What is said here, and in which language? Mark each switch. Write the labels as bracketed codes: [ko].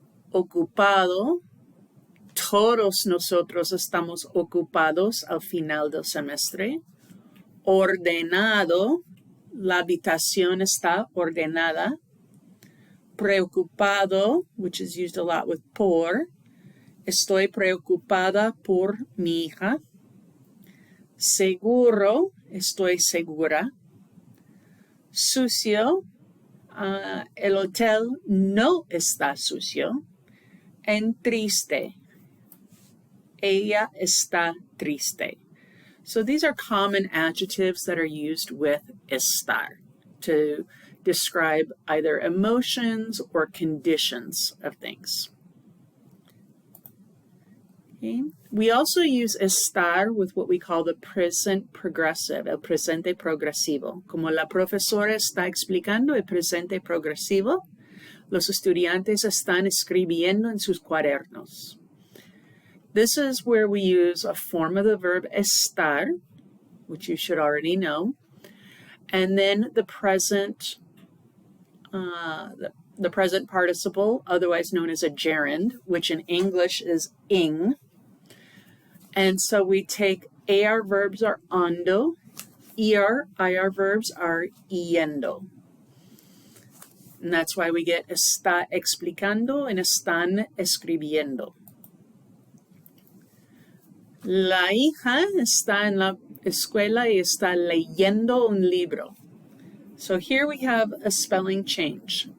[es] ocupado, todos nosotros estamos ocupados al final del semestre, ordenado, la habitación está ordenada, preocupado, [en] which is used a lot with por, [es] estoy preocupada por mi hija, seguro, estoy segura, sucio, el hotel no está sucio, en triste, ella está triste. [en] So these are common adjectives that are used with estar to describe either emotions or conditions of things. Okay. We also use estar with what we call the present progressive, el presente progresivo. [es] Como la profesora está explicando el presente progresivo, los estudiantes están escribiendo en sus cuadernos. [en] This is where we use a form of the verb estar, which you should already know, and then the present participle, otherwise known as a gerund, which in English is ing. And so we take AR verbs are ando, IR verbs are yendo. And that's why we get está explicando and están escribiendo. [es] La hija está en la escuela y está leyendo un libro. [en] So here we have a spelling change.